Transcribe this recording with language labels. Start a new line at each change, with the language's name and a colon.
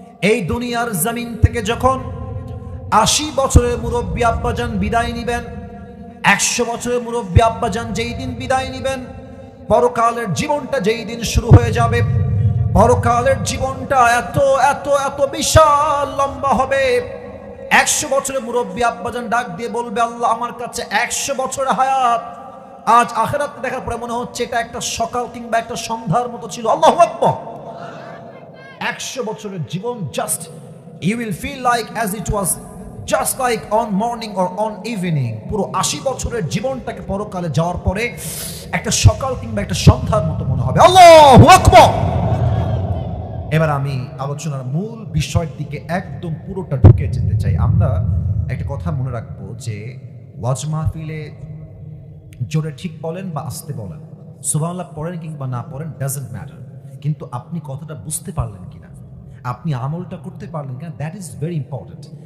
Bangla: এই দুনিয়ার জমিন থেকে যখন 80 বছরের মুরব্বী আব্বাজান বিদায় নিবেন, 100 বছরের মুরব্বী আব্বাজান যেই দিন বিদায় নিবেন, পরকালের জীবনটা যেই দিন শুরু হয়ে যাবে, পরকালের জীবনটা এত এত এত বিশাল লম্বা হবে। 100 বছরের মুরব্বী আব্বাজান ডাক দিয়ে বলবে, আল্লাহ আমার কাছে 100 বছরের হায়াত আজ আখিরাতে দেখার পরে মনে হচ্ছে এটা একটা সকাল কিংবা একটা সন্ধ্যার মতো ছিল। আল্লাহু আকবার। 100 বছরের জীবন just
English: you will feel like as it was just like on morning or on evening.
Bangla: পুরো 80 বছরের জীবনটাকে পরকালে যাওয়ার পরে একটা সকাল কিংবা একটা সন্ধ্যার মতো মনে হবে। আল্লাহু আকবার। এবার আমি আলোচনার মূল বিষয়ের দিকে একদম পুরোটা ঢুকে যেতে চাই। আমরা একটা কথা মনে রাখবো যে ওয়াজ মাহফিলে জোরে ঠিক বলেন বা আস্তে বলেন, সুবহানাল্লাহ পড়েন কিংবা না পড়েন,
English: doesn't matter,
Bangla: কিন্তু আপনি কথাটা বুঝতে পারলেন কিনা, আপনি আমলটা করতে পারলেন কিনা,
English: That is very important.